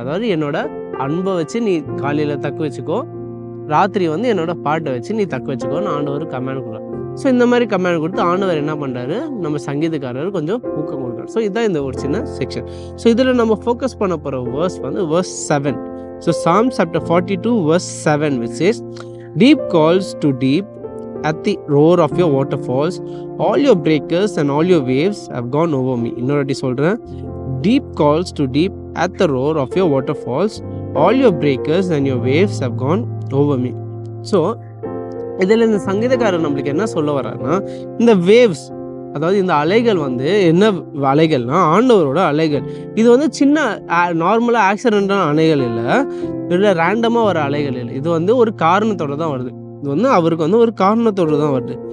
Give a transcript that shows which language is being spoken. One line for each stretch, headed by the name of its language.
Tamil: அதாவது என்னோட அன்பை வச்சு நீ காலையில் தக்க வச்சுக்கோ, ராத்திரி வந்து என்னோட பாட்டை வச்சு நீ தக்க வச்சுக்கோன்னு ஆண்டவர் கமாண்ட் கொடுக்குறாரு. ஸோ இந்த மாதிரி கமாண்ட் கொடுத்து ஆண்டவர் என்ன பண்ணுறாரு, நம்ம சங்கீதக்காரர் கொஞ்சம் ஊக்கம் கொடுக்குறாரு. ஸோ இதுதான் இந்த ஒரு சின்ன செக்ஷன். ஸோ இதில் நம்ம ஃபோக்கஸ் பண்ண போகிற வேர்ஸ் வந்து verse 7.
English: So Psalms chapter 42 verse 7 which says, Deep calls to deep at the roar of your waterfalls, all your breakers and all your waves have gone over me.
Tamil: இன்னொரு வாட்டி சொல்கிறேன்,
English: Deep calls to deep at the roar of your waterfalls, all your breakers and your waves have gone over me.
Tamil: So இதில் இந்த சங்கீதக்காரர் நம்மளுக்கு என்ன சொல்ல வர்றாருன்னா, இந்த வேவ்ஸ், அதாவது இந்த அலைகள் வந்து என்ன அலைகள்னா ஆண்டவரோட அலைகள். இது வந்து சின்ன நார்மலாக ஆக்சிடென்டான அலைகள் இல்லை ரேண்டமாக வர அலைகள் இல்லை. இது வந்து ஒரு காரணத்தோடு தான் வருது. இது வந்து அவருக்கு வந்து ஒரு காரணத்தோடு தான் வருது.